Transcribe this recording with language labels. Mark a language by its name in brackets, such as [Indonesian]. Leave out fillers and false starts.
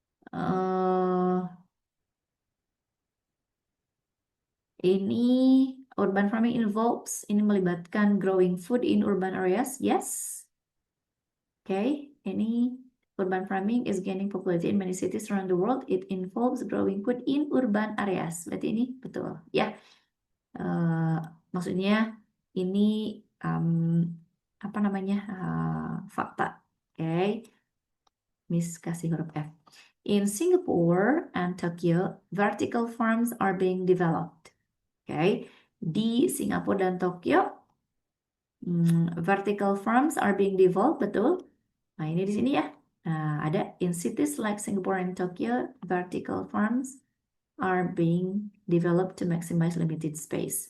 [English] Eh, ini urban farming involves, [Indonesian] ini melibatkan [English] growing food in urban areas. Yes. Oke, ini urban farming is gaining popularity in many cities around the world. It involves growing food in urban areas. [Indonesian] Berarti ini betul ya. Maksudnya ini apa namanya fakta. Oke, Miss kasih huruf F. [English] In Singapore and Tokyo, vertical farms are being developed. [Indonesian] Oke, di Singapura dan Tokyo, [English] vertical farms are being developed, [Indonesian] betul. Nah, ini di sini ya. Nah, ada [English] in cities like Singapore and Tokyo, vertical farms are being developed to maximize limited space.